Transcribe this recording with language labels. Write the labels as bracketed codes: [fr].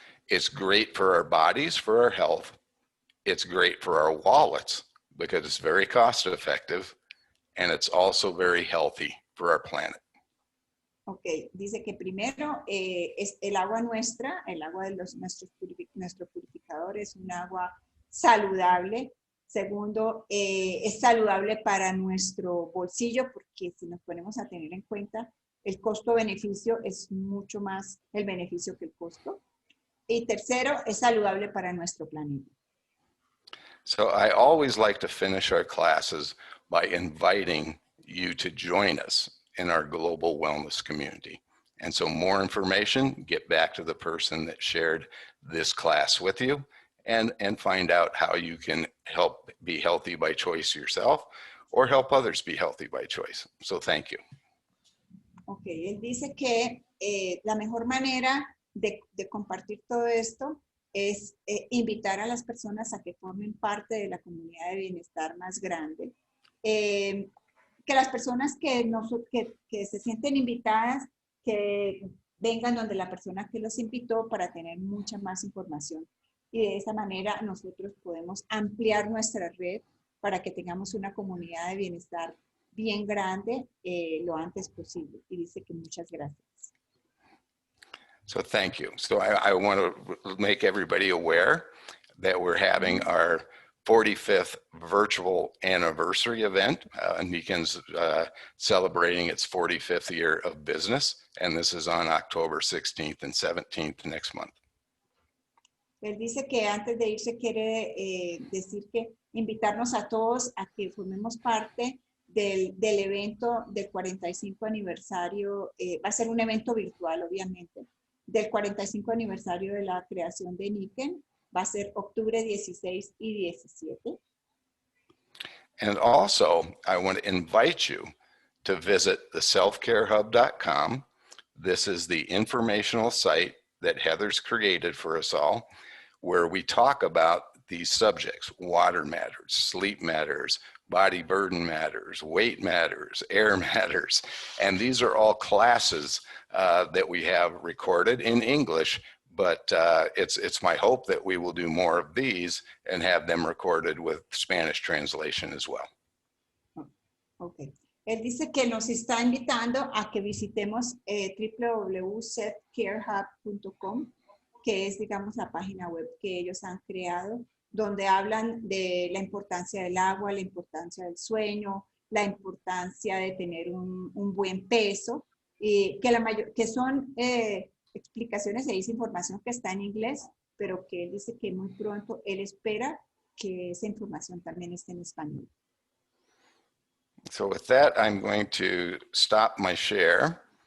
[en] It's great for our bodies, for our health. It's great for our wallets because it's very cost effective, and it's also very healthy for our planet. [es] Ok, dice que primero es el agua nuestra, el agua de nuestro purificador es un agua saludable. Segundo, es saludable para nuestro bolsillo, porque si nos ponemos a tener en cuenta, el costo-beneficio es mucho más el beneficio que el costo. Y tercero, es saludable para nuestro planeta. [en] So I always like to finish our classes by inviting you to join us in our global wellness community. And so more information, get back to the person that shared this class with you and find out how you can help be healthy by choice yourself or help others be healthy by choice. So thank you. [es] Okay, él dice que la mejor manera de compartir todo esto es invitar a las personas a que formen parte de la comunidad de bienestar más grande, que que las personas que se sienten invitadas, que vengan donde la persona que los invitó para tener mucha más información. Y de esa manera nosotros podemos ampliar nuestra red para que tengamos una comunidad de bienestar bien grande lo antes posible. Y dice que muchas gracias. [en] So thank you. So I want to make everybody aware that we're having our 45th virtual anniversary event. Niken's celebrating its 45th year of business, and this is on October 16th and 17th next month. [es] Él dice que antes de irse quiere decir que invitarnos a todos a que formemos parte del evento del 45 aniversario. Va a ser un evento virtual, obviamente, del 45 aniversario de la creación de Niken. Va a ser octubre 16 y 17. [en] And also, I want to invite you to visit the selfcarehub.com. This is the informational site that Heather's created for us all, where we talk about these subjects: water matters, sleep matters, body burden matters, weight matters, air matters. And these are all classes that we have recorded in English, but it's my hope that we will do more of these and have them recorded with Spanish translation as well. Okay. [es] Él dice que nos está invitando a que visitemos www.selfcarehub.com, que es, digamos, la página web que ellos han creado, donde hablan de la importancia del agua, la importancia del sueño, la importancia de tener un buen peso, y que son explicaciones e información que está en inglés, pero que él dice que muy pronto él espera que esa información también esté en español. [en] So with that, I'm going to stop my share